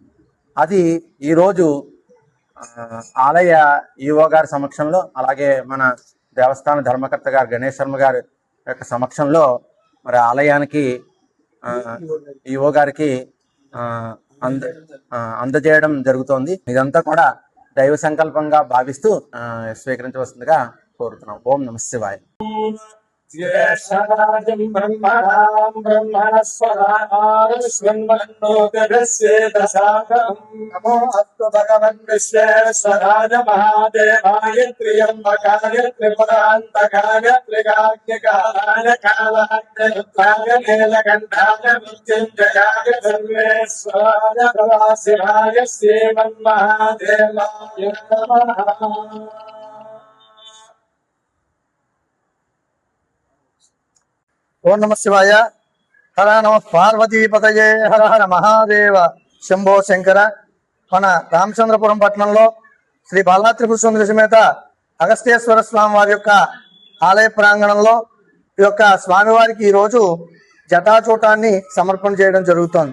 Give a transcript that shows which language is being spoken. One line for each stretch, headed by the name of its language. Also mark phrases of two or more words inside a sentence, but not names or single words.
Telugu: అది ఈరోజు ఆలయ ఈవో గారి సమక్షంలో, అలాగే మన దేవస్థాన ధర్మకర్త గారు గణేష్ శర్మ గారి యొక్క సమక్షంలో మరి ఆలయానికి ఈవో గారికి అందజేయడం జరుగుతోంది. ఇదంతా కూడా దైవ సంకల్పంగా భావిస్తూ స్వీకరించవలసిందిగా కోరుతున్నాం.
Sanskrit: ఓం నమః శివాయ. ज्येष्ठराजं ब्रह्मणां ब्रह्मणस्वरास्वन्मन्नोदस्येदसागम् नमो अस्तु भगवन् विश्वेश्वराय महादेवाय त्र्यम्बकाय त्रिपुरान्तकाय त्रिकाग्निकालाय कालाग्निरुद्राय नीलकण्ठाय मृत्युञ्जयाय सर्वेश्वराय शिवाय श्रीमन्महादेवाय नमः. ఓం నమ శివాయ. హర నమ పార్వతీపతయే. హర హర మహాదేవ. శంభో శంకర.
Telugu: మన రామచంద్రపురం పట్టణంలో శ్రీ బాలా త్రిపుర సుందరి సమేత అగస్తేశ్వర స్వామి వారి యొక్క ఆలయ ప్రాంగణంలో ఈ యొక్క స్వామివారికి ఈరోజు జటాచూటాన్ని సమర్పణ చేయడం జరుగుతోంది.